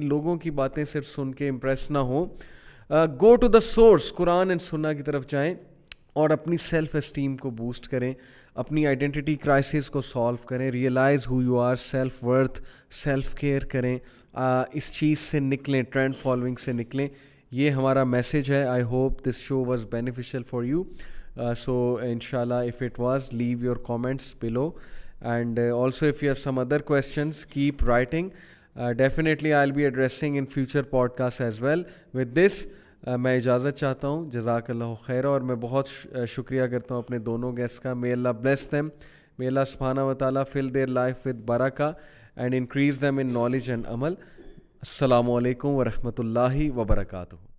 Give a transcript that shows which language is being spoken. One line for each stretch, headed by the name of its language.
Urdu: لوگوں کی باتیں صرف سن کے امپریس نہ ہوں.
English: go to the source,
Urdu: Quran and سنہ کی طرف جائیں اور اپنی سیلف اسٹیم کو بوسٹ کریں, اپنی آئیڈینٹی کرائسس کو سالو کریں,
English: realise who you are,
Urdu: self worth, self care کریں. اس چیز سے نکلیں, ٹرینڈ فالوئنگ سے نکلیں. یہ ہمارا میسیج ہے.
English: I hope this show was beneficial for you. So انشاءاللہ if it was, leave your comments below, and also if you have some other questions, keep writing. Definitely I'll be addressing in future podcasts as well. With this
Urdu: میں اجازت چاہتا ہوں.
Arabic: جزاک اللہ خیر.
Urdu: اور میں بہت شکریہ کرتا ہوں اپنے دونوں گیسٹ کا.
English: May Allah bless them. May Allah subhanahu wa ta'ala fill their life with barakah and increase them in knowledge and amal.
Arabic: السلام علیکم ورحمۃ اللہ وبرکاتہ.